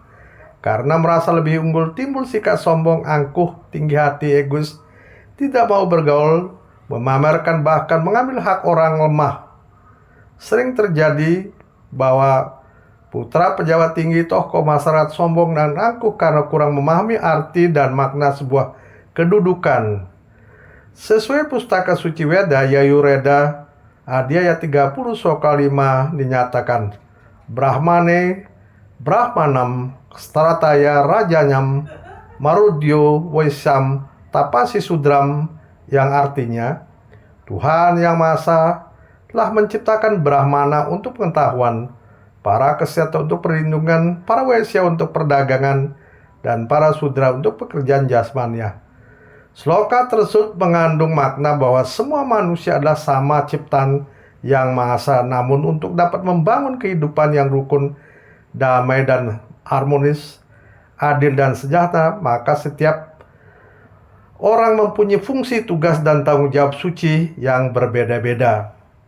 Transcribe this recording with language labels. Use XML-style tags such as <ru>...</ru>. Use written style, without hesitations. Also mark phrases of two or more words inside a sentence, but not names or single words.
<id>Karena merasa lebih unggul, timbul sikap sombong, angkuh, tinggi hati, egois, tidak mau bergaul, memamerkan, bahkan mengambil hak orang lemah. Sering terjadi bahwa putra pejabat tinggi, tokoh masyarakat sombong dan angkuh karena kurang memahami arti dan makna sebuah kedudukan. Sesuai Pustaka Suci Weda Yajurveda Adhyaya 30 Sloka 5 dinyatakan,</id> <sa>ब्रह्मणे ब्राह्मणं क्षत्राय राजन्यं मरुद्भ्यो वैश्यं तपसे शूद्रम्,</sa> <id>yang artinya Tuhan Yang Maha Esa telah menciptakan Brahmana untuk pengetahuan, para kesehatan untuk perlindungan, para Waisya untuk perdagangan, dan para Sudra untuk pekerjaan jasmania. Sloka tersebut mengandung makna bahwa semua manusia adalah sama ciptaan Yang Maha Esa, namun untuk dapat membangun kehidupan yang rukun, damai dan harmonis, adil dan sejahtera, maka setiap orang mempunyai fungsi, tugas, dan tanggung jawab suci yang berbeda-beda.</id>